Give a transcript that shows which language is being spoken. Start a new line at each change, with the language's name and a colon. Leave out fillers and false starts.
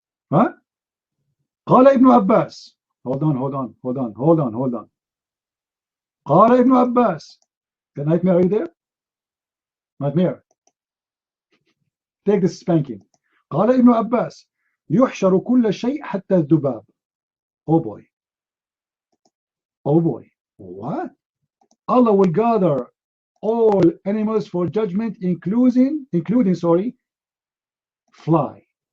Arabic: Huh? قال ابن عباس.
English: Hold on.
Arabic: قال ابن عباس.
English: The nightmare, are you there? Nightmare. Take this spanking.
Arabic: قال ابن عباس يحشر كل شيء حتى الذباب.
English: Oh boy. What? Allah will gather all animals for judgment, including fly.